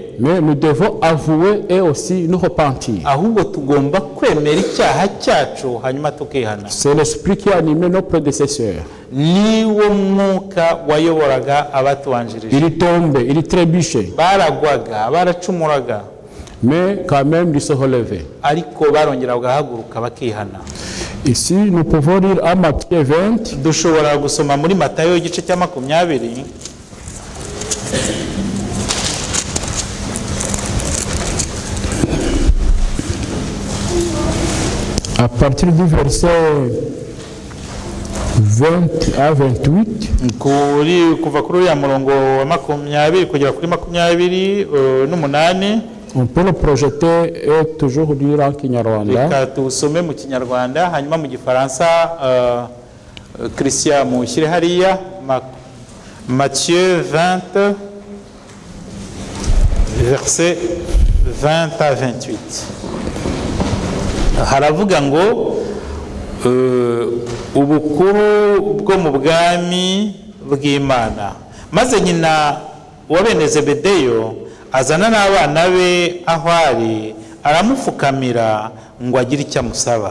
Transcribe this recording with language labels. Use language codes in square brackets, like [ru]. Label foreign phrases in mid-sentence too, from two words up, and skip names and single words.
[fr] Mais nous devons avouer et aussi nous repentir. [rw] ahubwo tugomba kwemera icyaha cyacu hanyuma tukihana. [fr] C'est l'esprit qui a animé nos prédécesseurs. [rw] niwo mwuka wayoboraga abatubanjirije. [fr] Il tombe, il trébuchait, [rw] baragwaga, baracumuraga, [fr] mais quand même il se relevait. [rw] ariko barongera bagahaguruka bakihana. [fr] Ici, nous pouvons lire à Matthieu 20, [rw] dushobora gusoma muri Matayo igice cya 20, [fr] à partir du verset 20 à 28. [rw] kuva kuri uriya murongo wa 20 kugera kuri 28. [fr] On peut le projeter et toujours lire en Kinyarwanda. [rw] reka tuwusome mu Kinyarwanda hanyuma mu Gifaransa Christian mushyire hariya. [fr] Matthieu 20 verset 20 à 28 [rw] haravuga ngo ubukuru bwo mu bwami bw'Imana. maze nyina wa bene Zebedeyo azana n'abana be aho ari, aramupfukamira ngo agire icyo amusaba.